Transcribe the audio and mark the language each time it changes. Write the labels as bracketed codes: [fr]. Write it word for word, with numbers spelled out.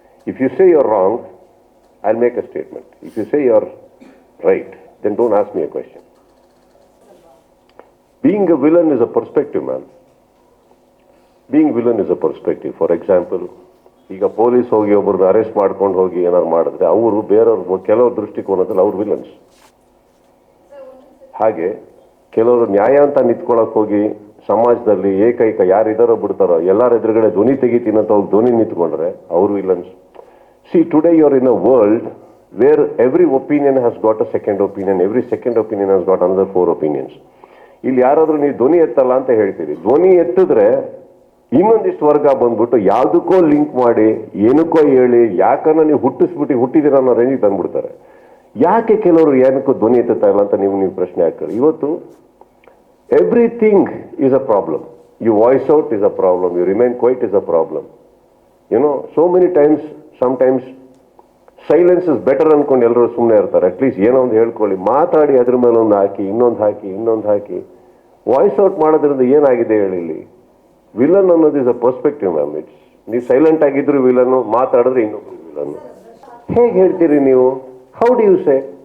[en] If you say you're wrong, I'll make a statement. If you say you're right, then don't ask me a question. Being a villain is a perspective, man. Being villain is a perspective. For example, [kn] ಈಗ police ಹೋಗಿ ಒಬ್ಬರನ್ನ arrest ಮಾಡ್ಕೊಂಡು ಹೋಗಿ ಏನಾದ್ರು ಮಾಡಿದ್ರೆ ಅವರು ಬೇರೆಯವ್ರ ಕೆಲವ್ರ ದೃಷ್ಟಿಕೋನದಲ್ಲಿ ಅವ್ರು ವಿಲನ್ಸ್. ಹಾಗೆ ಕೆಲವರು ನ್ಯಾಯ ಅಂತ ನಿಂತ್ಕೊಳ್ಳೋಕೆ ಹೋಗಿ ಸಮಾಜದಲ್ಲಿ ಏಕೈಕ ಯಾರಿದಾರೋ ಬಿಡ್ತಾರೋ ಎಲ್ಲರ ಎದುರುಗಡೆ ಧ್ವನಿ ತೆಗಿತೀನಂತ ಅವ್ರು ಧ್ವನಿ ನಿಂತ್ಕೊಂಡ್ರೆ ಅವರು villains. [en] See today you are in a world where every opinion has got a second opinion, every second opinion has got another four opinions. [kn] ಇಲ್ಲಿ ಯಾರಾದರೂ ನೀವು ಧ್ವನಿ ಎತ್ತಲ್ಲ ಅಂತ ಹೇಳ್ತೀರಿ, ಧ್ವನಿ ಎತ್ತಿದ್ರೆ ಇನ್ನೊಂದಿಷ್ಟು ವರ್ಗ ಬಂದ್ಬಿಟ್ಟು ಯಾವುದಕ್ಕೋ ಲಿಂಕ್ ಮಾಡಿ ಏನಕ್ಕೋ ಹೇಳಿ ಯಾಕನ್ನ ನೀವು ಹುಟ್ಟಿಸ್ಬಿಟ್ಟು ಹುಟ್ಟಿದಿರ ಅನ್ನೋ ರೇಂಜಿಗೆ ತಂದ್ಬಿಡ್ತಾರೆ. ಯಾಕೆ ಕೆಲವರು ಏನಕ್ಕೂ ಧ್ವನಿ ಎತ್ತುತ್ತಾ ಇಲ್ಲ ಅಂತ ನೀವು ನೀವು ಪ್ರಶ್ನೆ ಹಾಕ್ತೀರಿ. ಇವತ್ತು [en] everything is a problem. You voice out is a problem, you remain quiet is a problem. You know, so many times, sometimes silence is better [kn] ಅನ್ಕೊಂಡು ಎಲ್ಲರೂ ಸುಮ್ಮನೆ ಇರ್ತಾರೆ. ಅಟ್ಲೀಸ್ಟ್ ಏನೋ ಒಂದು ಹೇಳ್ಕೊಳ್ಳಿ, ಮಾತಾಡಿ ಅದ್ರ ಮೇಲೆ ಒಂದು ಹಾಕಿ ಇನ್ನೊಂದು ಹಾಕಿ ಇನ್ನೊಂದು ಹಾಕಿ ವಾಯ್ಸ್ ಔಟ್ ಮಾಡೋದ್ರಿಂದ ಏನಾಗಿದೆ ಹೇಳಿ. ಇಲ್ಲಿ ವಿಲನ್ ಅನ್ನೋದು [en] Is a perspective ma'am. [kn] It's ನೀವು ಸೈಲೆಂಟ್ ಆಗಿದ್ರು ವಿಲನ್ನು, ಮಾತಾಡಿದ್ರೆ ಇನ್ನೊಬ್ರು ವಿಲನ್ನು. ಹೇಗೆ ಹೇಳ್ತೀರಿ ನೀವು? [en] How do you say?